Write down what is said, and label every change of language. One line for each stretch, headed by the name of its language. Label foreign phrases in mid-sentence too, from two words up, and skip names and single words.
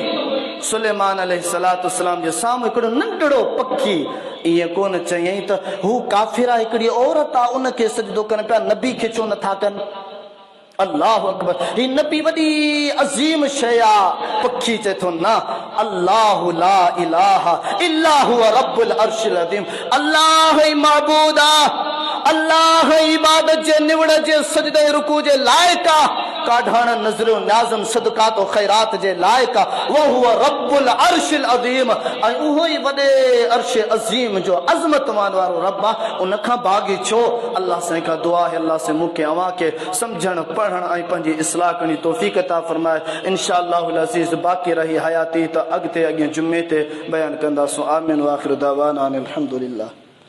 Sindhi: सुलेमान
Arabic: عليه الصلاة والسلام
Sindhi: जे साम्हूं हिकिड़ो नंढड़ो पखी। ईअं कोन चयईं त हू काफ़िर आहे, हिकिड़ी औरत आहे, उन खे सजदो कनि पिया, नबी खे छो नथा कनि?
Arabic: الله أكبر.
Sindhi: ही नबी वॾी अज़ीम शइ आहे। पखी चए थो न,
Arabic: الله لا إله إلا هو رب العرش العظيم.
Sindhi: अल्लाह ई माबूद आहे, अल्लाह इबादत जे निवड़ जे सजदे रुकू जे लाइक़ आहे, काढण नज़रो नाज़म सदकात ख़ैरात जे लाइक़ आहे।
Arabic: وهو رب العرش العظيم.
Sindhi: ऐं उहो ई वॾे अर्श अज़ीम जो अज़मत वारो रब आहे। उन खां बाग़ी छो? अल्लाह साईं खां दुआ आहे, अल्लाह से मूंखे अव्हां खे सम्झण पढ़ण ऐं पंहिंजी इस्लाह करण जी तौफ़ीक़ अता फ़रमाए।
Arabic: إن شاء الله العزيز
Sindhi: बाक़ी रही हयाती त अॻिते जुमे ते बयानु कंदासूं।
Arabic: آمين وآخر دعوانا أن الحمد لله.